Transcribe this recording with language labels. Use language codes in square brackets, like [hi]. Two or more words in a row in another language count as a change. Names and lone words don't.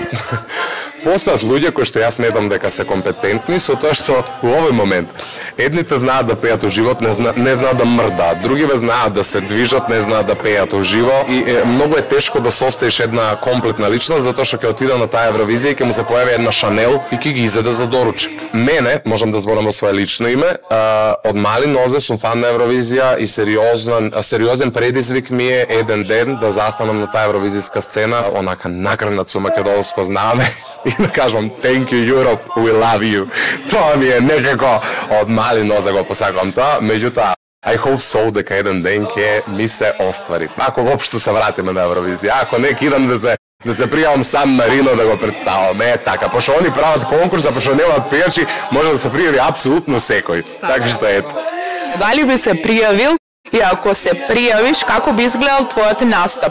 [mk] Постојат луѓе кои што јас сметам дека се компетентни со тоа што во овој момент едните знаат да пеат уживо, не знаат да мрдаат, другиве знаат да се движат, не знаат да пеат уживо и многу е тешко да состоиш една комплетна личност затоа што ќе отиде на таа Евровизија и ќе му се појави една Шанел и ќе ги изеде за доручек. Мене, можам да зборам во свое лично име, од мали нозе сум фан на Евровизија и сериозен предизвик ми е еден ден да застанам на таа евровизијска сцена, онака нагрнат со македонско знаме и да кажам [en] thank you Europe, we love you. [mk] Тоа ми е некако од мали нозе го посакувам тоа, меѓутоа [en] I hope so [mk] дека еден ден ќе ми се оствари. Ако воопшто се вратиме на Евровизија, ако не идам да се пријавам Сан Марино да го представам, така, пошто они прават конкурс, а пошто немаат пејачи, може да се пријави апсолутно секој. Така што ето. Дали би се пријавил? И ако се пријавиш, како би изгледал твојот настап?